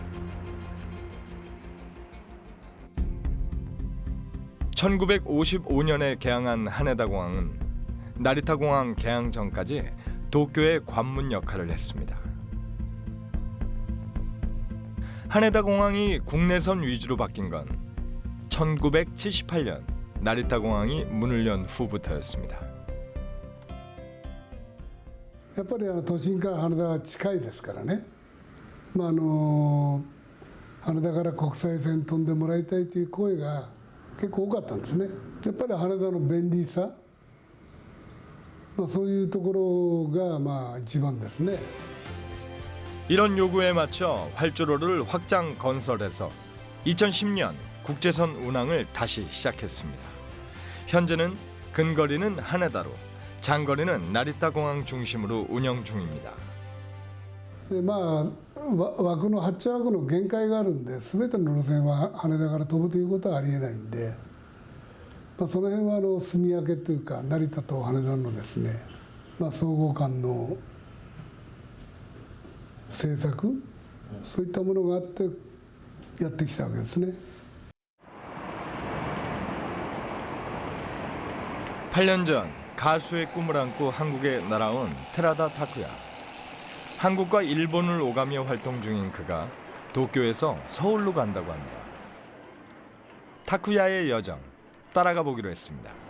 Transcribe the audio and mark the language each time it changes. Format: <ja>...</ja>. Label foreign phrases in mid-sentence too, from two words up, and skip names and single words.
<ko>1955년에 개항한 하네다 공항은 나리타 공항 개항 전까지 도쿄의 관문 역할을 했습니다. 하네다 공항이 국내선 위주로 바뀐 건 1978년 나리타 공항이 문을 연 후부터였습니다.</ko> <ja>やっぱり都心から羽田は近いですからね、羽田から国際線飛んでもらいたいという声が結構多かったんですね。やっぱり羽田の便利さ、そういうところが一番ですね。</ja> <ko>이런 요구에 맞춰 활주로를 확장 건설해서 2010년 국제선 운항을 다시 시작했습니다. 현재는 근거리는 하네다로 장거리는 나리타 공항 중심으로 운영 중입니다.</ko> <ja>で枠の発着枠の限界があるんで、全ての路線は羽田から飛ぶということはありえないんで、その辺は住み分けというか成田と羽田のですね、相互間の政策、そういったものがあってやってきたわけですね。</ja> <ko>8년 전 가수의 꿈을 안고 한국에 날아온 테라다 타쿠야. 한국과 일본을 오가며 활동 중인 그가 도쿄에서 서울로 간다고 합니다. 타쿠야의 여정 따라가 보기로 했습니다.</ko>